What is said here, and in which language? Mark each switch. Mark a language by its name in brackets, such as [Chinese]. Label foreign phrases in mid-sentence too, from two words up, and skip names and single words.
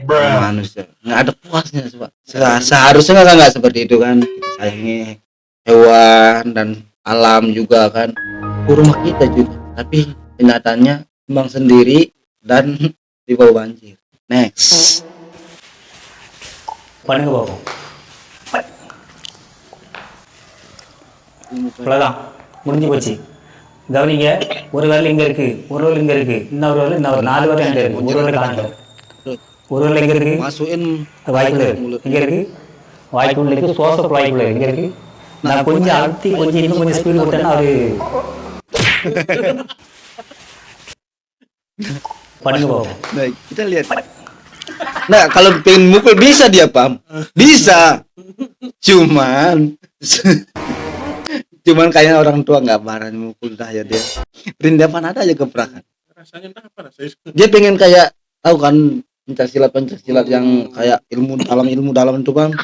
[Indonesian] Manusia nggak ada puasnya, Pak. Seharusnya nggak seperti itu kan. Kita sayangi hewan dan alam juga kan. Rumah kita juga. Tapi kenyataannya tumbang sendiri dan dibawa banjir. Next. Paling ke bawah. [Tamil] அவ்வளோதான் முடிஞ்சு போச்சு. கவனிங்க, ஒரு விரல் இங்கே இருக்கு, ஒரு விரல் இங்கே இருக்கு, இன்னொரு 4 விரல் என்கிட்ட இருக்கு, ஒரு விரல் காணல. ஒரு விரல் எங்கே இருக்கு? [Indonesian] Masukin [Tamil] வாய்க்குள்ள இருக்கு. எங்கே இருக்கு? வாய்க்குள்ள இருக்கு. சுவாச வாய்க்குள்ள எங்கே இருக்கு? நான் கொஞ்சம் அழுத்தி இன்னும் கொஞ்சம் ஸ்பீடு விட்டேன்னா அது பண்ணுங்க பாப்போம். [Indonesian] Baik, kita lihat. Nah, kalau pengen mukul bisa dia, Pam. Bisa. Cuman kayaknya orang tua nggak marah mukul dah ya dia. Perindapan ada aja gebrakan. Rasanya apa rasanya? Dia pengen kayak tahu kan pencak silat yang kayak ilmu dalam itu Bang.